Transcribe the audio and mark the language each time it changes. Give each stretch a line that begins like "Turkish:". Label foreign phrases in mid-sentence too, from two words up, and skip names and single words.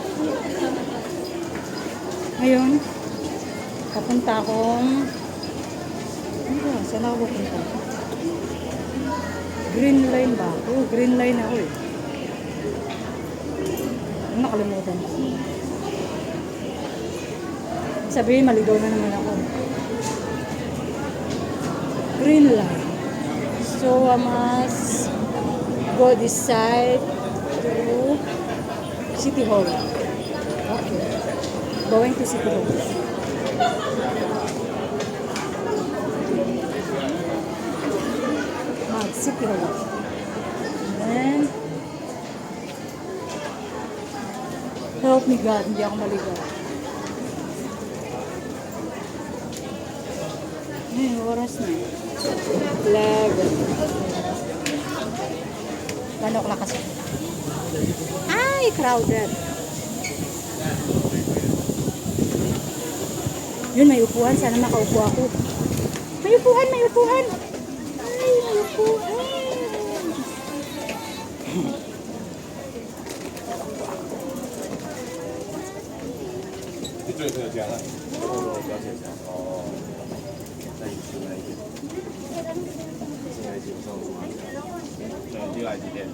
Filipino: Ngayon, papunta akong saan ako pupunta?
English: Green line
Filipino: ba? Oh,
English: green line
Filipino: ako eh. Ano nakalimutan? Sabihin, maligaw na naman ako.
English: Green line. So, I must go this side to City Hall. Okay. Going to City Hall. City Hall. And then, help me God,
Filipino: hindi ako maligaw. Oras na. 11. 1 o'clock kasi. Ay, crowded. Yun, may upuan. Sana makaupo ako. May upuan, may upuan. Ay, may upuan.
Chinese: 最特价了，然后呢，标签上哦，那你进来一点，进来一点上吗？对，进来几点？